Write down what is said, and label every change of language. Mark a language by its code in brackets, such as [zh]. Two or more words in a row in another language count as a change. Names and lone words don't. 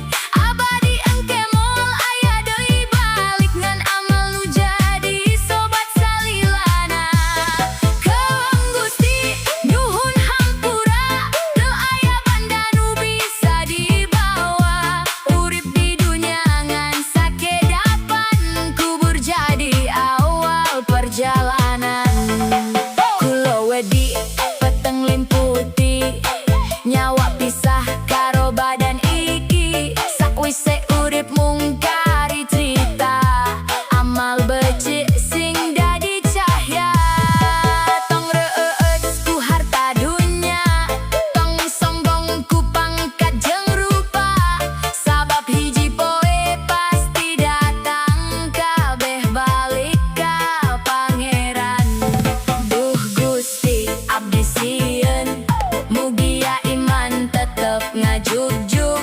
[su] Abadi engke moal aya deui balik, ngan amal nu jadi sobat salilana. Keung Gusti nyuhun hampura, teu aya banda nu bisa dibawa. Urip di dunya ngan sakedapan, kubur jadi awal perjalanan. [jv] Kulo wedi peteng limputi, nyawa pisah karo badan iki. Sakwise urip mung kari cerita, amal becik sing dadi cahya. [su] Tong reueus ku harta dunya, tong sombong ku pangkat jeung rupa. Sabab hiji poe pasti datang, kabeh balik ka Pangeran. Duh Gusti abdi sieun, mugia iman tetep ngajugjug.